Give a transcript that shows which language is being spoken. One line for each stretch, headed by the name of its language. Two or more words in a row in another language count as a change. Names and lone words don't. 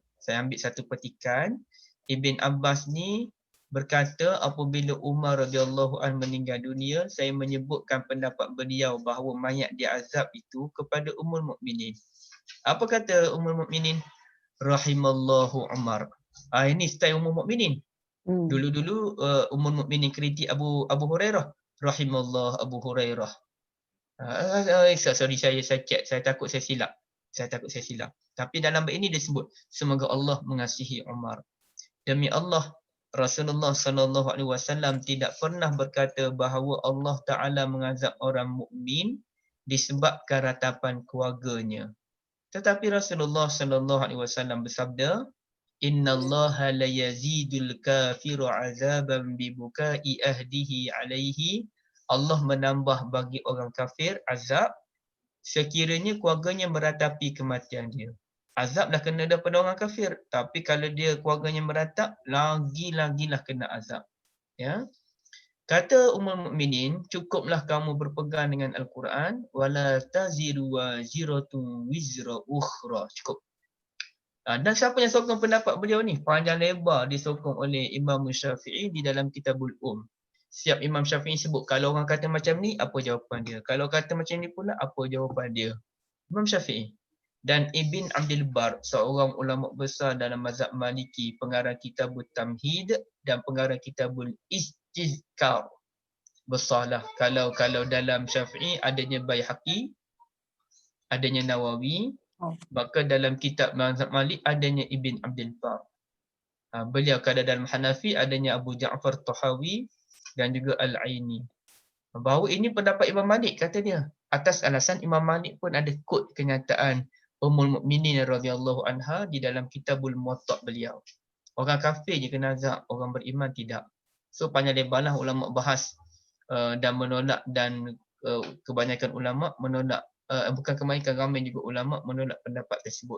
Malay: Saya ambil satu petikan. Ibn Abbas ni berkata apabila Umar
Arabic: رضي الله عنه
Malay: meninggal dunia, saya menyebutkan pendapat beliau bahawa mayat diazab itu kepada Ummul Mukminin. Apa kata Ummul Mukminin?
Arabic: رحم الله عمر.
Malay: Ini style Ummul Mukminin. Dulu-dulu Ummul Mukminin kritik Abu Hurairah.
Arabic: رحم الله أبا هريرة.
Malay: Sorry, saya check. Saya takut saya silap. Tapi dalam bait ini dia sebut, semoga Allah mengasihi Umar. Demi Allah, Rasulullah SAW tidak pernah berkata bahawa
Arabic: الله تعالى
Malay: mengazab orang mukmin disebabkan ratapan keluarganya. Tetapi Rasulullah SAW bersabda,
Arabic: إن الله ليزيد الكافر عذابا ببكاء أهله عليه
Malay: Allah menambah bagi orang kafir azab sekiranya keluarganya meratapi kematian dia. Azab dah kena daripada orang kafir, tapi kalau dia keluarganya meratap, lagi-lagilah kena azab. Ya. Kata Ummul Mukminin, cukuplah kamu berpegang dengan Al-Quran,
Arabic: ولا تزر وازرة وزر أخرى.
Malay: Cukup. Dan siapa yang sokong pendapat beliau ni? Panjang lebar disokong oleh Imam Syafi'i di dalam Kitabul Siap Imam Syafi'i sebut, kalau orang kata macam ni, apa jawapan dia? Kalau kata macam ni pula, apa jawapan dia? Imam Syafi'i. Dan Ibn Abdul Bar, seorang ulama besar dalam mazhab Maliki, pengarang Kitabul Tamhid dan pengarang Kitabul Istizkar. Besarlah. Kalau dalam Syafi'i adanya Baihaqi, adanya Nawawi, maka dalam kitab mazhab Malik adanya Ibn Abdul Bar. Beliau kalau dalam Hanafi adanya Abu Ja'far Tahawi dan juga Al-Aini. Bahawa ini pendapat Imam Malik, kata dia. Atas alasan Imam Malik pun ada kod kenyataan Ummul Mukminin
Arabic: رضي الله عنها
Malay: di dalam Kitabul Muwatta' beliau. Orang kafir je kena azab, orang beriman tidak. So panjang lebarlah ulama bahas dan menolak, dan kebanyakan ulama menolak, bukan kebanyakan, ramai juga ulama menolak pendapat tersebut.